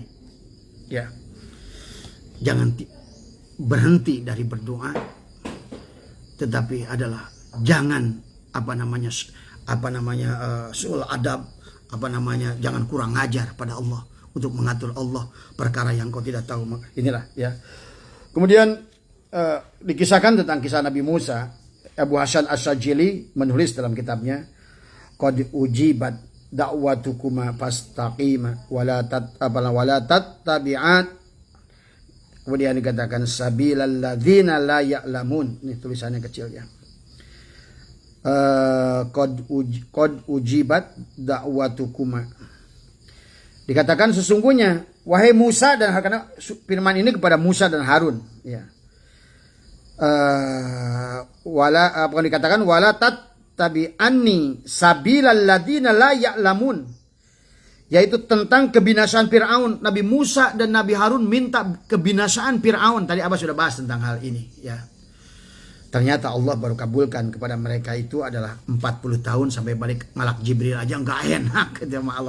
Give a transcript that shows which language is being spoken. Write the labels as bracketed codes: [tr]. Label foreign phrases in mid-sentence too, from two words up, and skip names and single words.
[id] Ya, jangan berhenti dari berdoa, tetapi adalah jangan [ar] suul adab [id] jangan kurang ngajar pada Allah untuk mengatur Allah perkara yang kau tidak tahu. Inilah ya. Kemudian dikisahkan tentang kisah Nabi Musa. Abu Hasan As-Sajili menulis dalam kitabnya [ar] qad ujibat da'watukuma fastaqima wala tattabi'at. [id] Kemudian dikatakan [ar] sabilal ladzina la ya'lamun. [id] Ini tulisannya kecil ya. [ar] Qad ujibat da'watukuma. [id] Dikatakan sesungguhnya wahai Musa dan karena firman ini kepada Musa dan Harun ya. Dikatakan [ar] wala tattabi'anni sabilal ladzina la ya'lamun, [id] yaitu tentang kebinasaan Firaun. Nabi Musa dan Nabi Harun minta kebinasaan Firaun. Tadi Abah sudah bahas tentang hal ini ya. Ternyata Allah baru kabulkan kepada mereka itu adalah 40 tahun sampai balik malak Jibril aja nggak enak gitu sama Allah.